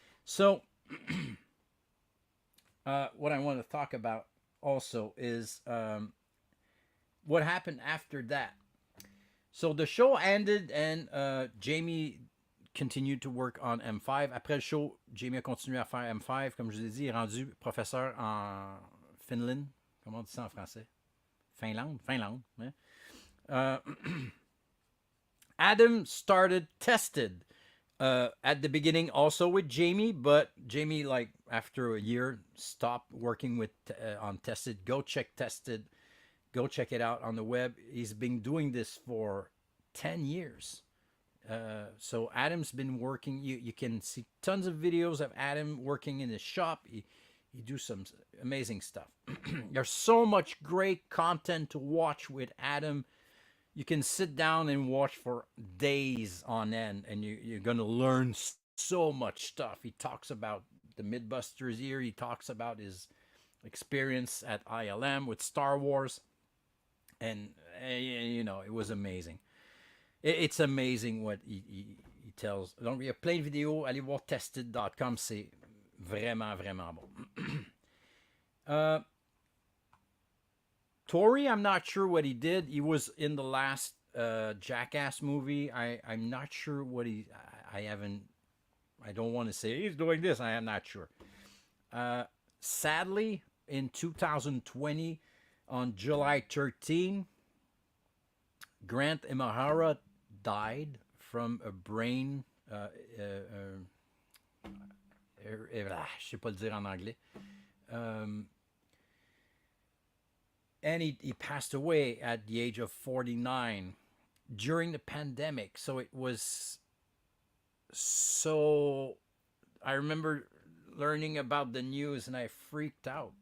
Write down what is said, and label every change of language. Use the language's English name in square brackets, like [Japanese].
[English] So what I want to talk about also is what happened after that. So the show ended and Jamie continued to work on M5. [French] Après le show, Jamie a continué à faire M5. Comme je vous ai dit, il est rendu professeur en Finland. Comment on dit ça en français? Finlande. Hein? [English] Adam started Tested at the beginning also with Jamie, but Jamie, like after a year, stopped working with on Tested. Go check Tested. Go check it out on the web. He's been doing this for 10 years. So Adam's been working. You can see tons of videos of Adam working in his shop. He do some amazing stuff. There's so much great content to watch with Adam. You can sit down and watch for days on end, and you're going to learn so much stuff. He talks about the Mythbusters here. He talks about his experience at ILM with Star Wars. And, it was amazing. It's amazing what he tells. [French] Donc, il y a plein de vidéos. Allez voir tested.com. C'est vraiment, vraiment bon. [English] Tori, I'm not sure what he did. He was in the last Jackass movie. I'm not sure what I don't want to say he's doing this. I am not sure. Sadly, in 2020, on July 13, Grant Imahara died from a brain. [French] Je sais pas le dire en anglais. [English] And he passed away at the age of 49 during the pandemic. So it was so. I remember learning about the news and I freaked out.